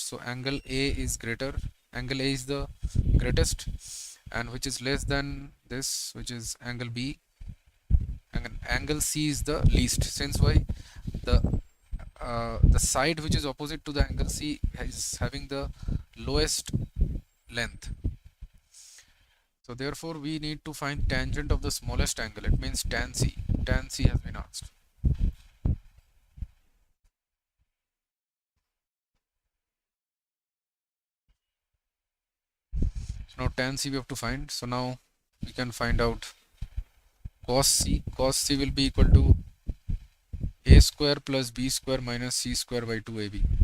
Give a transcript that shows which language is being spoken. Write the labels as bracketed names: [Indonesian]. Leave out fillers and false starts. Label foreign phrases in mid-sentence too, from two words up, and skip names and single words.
[English] So angle A is greater, angle A is the greatest, and which is less than this, which is angle B, and angle C is the least. Since why the side which is opposite to the angle C is having the lowest length. So therefore we need to find tangent of the smallest angle. It means tan C. Tan C has been asked. So now tan C we have to find. So now we can find out cos C. Cos C will be equal to a square plus b square minus c square by 2ab.